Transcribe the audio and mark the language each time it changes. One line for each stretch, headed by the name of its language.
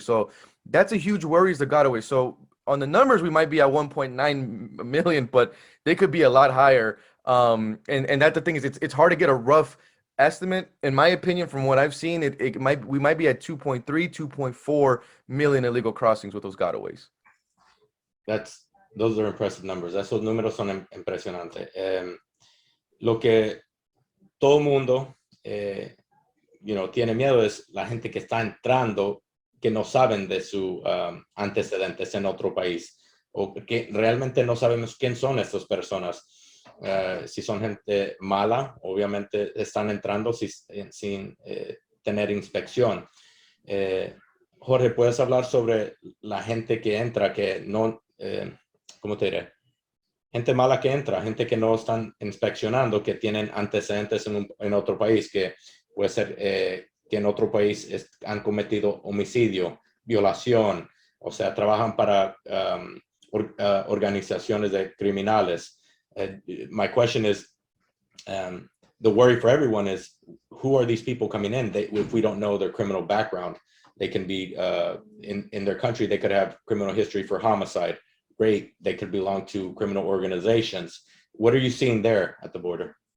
English: So that's a huge worry, is the gotaway. So on the numbers, we might be at 1.9 million, but they could be a lot higher. And that's the thing, is it's hard to get a rough estimate. In my opinion, from what I've seen, we might be at 2.3, 2.4 million illegal crossings with those gotaways. Those are impressive numbers.
Spanish: Esos números son impresionantes. Lo que todo mundo, tiene miedo es la gente que está entrando, que no saben de sus antecedentes en otro país, o que realmente no sabemos quién son estas personas. Si son gente mala, obviamente están entrando sin tener inspección. Jorge, ¿puedes hablar sobre la gente que entra, que no... ¿cómo te diré? Gente mala que entra, gente que no están inspeccionando, que tienen antecedentes en otro país, que puede ser que en otro país han cometido homicidio, violación, o sea, trabajan para organizaciones de criminales.
English: My question is, the worry for everyone is, who are these people coming in? If we don't know their criminal background, they can be in their country, they could have criminal history for homicide, rape, they could belong to criminal organizations. What are you seeing there at the border?